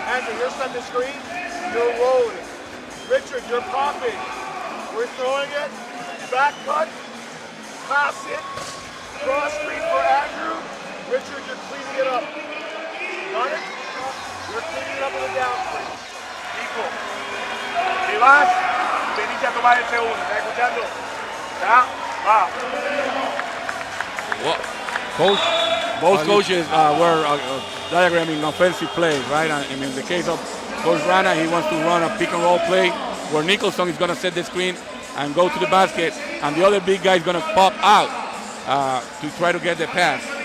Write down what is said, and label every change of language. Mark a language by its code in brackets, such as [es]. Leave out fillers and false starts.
[en] Andrew, you're setting the screen. You're rolling. Richard, you're popping. We're throwing it. Back cut. Pass it. Cross screen for Andrew. Richard, you're cleaning it up. Got it? You're cleaning it up with a down screen. [es] Nico, te vas, venite a tomar el segundo, ¿estás escuchando? ¿Ya? Va. [en] Both coaches were diagramming offensive plays, right? I mean, in the case of Coach Rana, he wants to run a pick and roll play where Nicholson is going to set the screen and go to the basket, and the other big guy is going to pop out to try to get the pass.